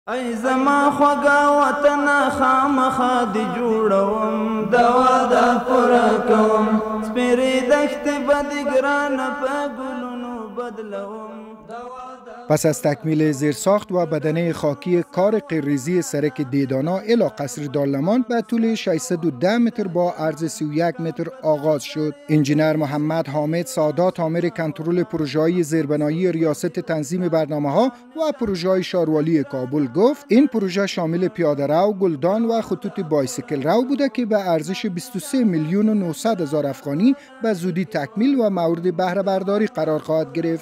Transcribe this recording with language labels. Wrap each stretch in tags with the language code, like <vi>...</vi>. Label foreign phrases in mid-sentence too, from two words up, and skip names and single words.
<ps>ای زما خوږه وطن خامخا دې جوړوم دوا دا پوره کوم سپېرې دښتې به دې ګرانه په ګلونو بدلوم.</ps> <fa>پس از تکمیل زیرساخت و بدنه خاکی کار غیرریزی سرک دیدانا الی قصر دارلمان به طول 610 متر با عرض 31 متر آغاز شد. انجینر محمد حامد سادات آمر کنترل پروژه‌های زیربنایی ریاست تنظیم برنامه‌ها و پروژه‌های شاروالی کابل گفت این پروژه شامل پیاده‌رو، گلدان و خطوط بایسیکل رو بوده که به ارزش 23 میلیون و 900 هزار افغانی به زودی تکمیل و مورد بهره برداری قرار خواهد گرفت.</fa>